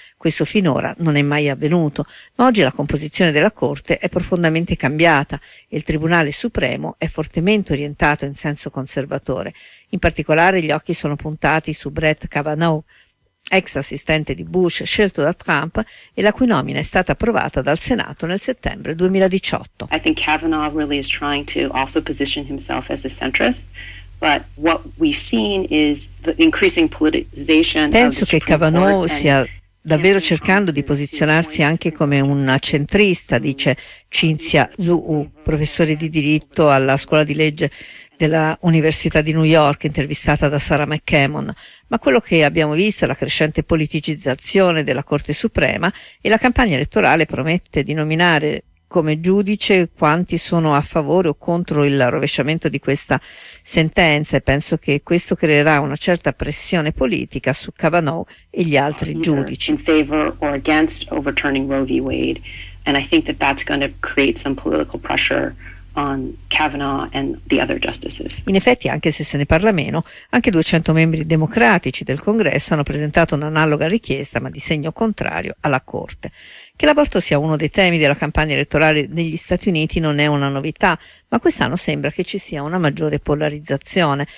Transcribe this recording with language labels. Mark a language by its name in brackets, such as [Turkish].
[Italian] Questo finora non è mai avvenuto, ma oggi la composizione della Corte è profondamente cambiata e il Tribunale Supremo è fortemente orientato in senso conservatore. In particolare gli occhi sono puntati su Brett Kavanaugh, ex assistente di Bush scelto da Trump e la cui nomina è stata approvata dal Senato nel settembre 2018. [English] I think Kavanaugh really is trying to also position himself as a centrist. But what we've seen is the increasing politicization. [Italian] Penso che Kavanaugh sia davvero cercando di posizionarsi anche come un centrista, dice Cinzia Zuu, professore di diritto alla scuola di legge della Università di New York, intervistata da Sarah McCammon. Ma quello che abbiamo visto è la crescente politicizzazione della Corte Suprema e la campagna elettorale promette di nominare come giudice quanti sono a favore o contro il rovesciamento di questa sentenza, e penso che questo creerà una certa pressione politica su Kavanaugh e gli altri giudici. [English] In favor or against overturning Roe v. Wade, and I think that that's going to create some political pressure on Kavanaugh and the other justices. [Italian] In effetti, anche se se ne parla meno, anche 200 membri democratici del Congresso hanno presentato un'analoga richiesta, ma di segno contrario, alla Corte. Che l'aborto sia uno dei temi della campagna elettorale negli Stati Uniti non è una novità, ma quest'anno sembra che ci sia una maggiore polarizzazione.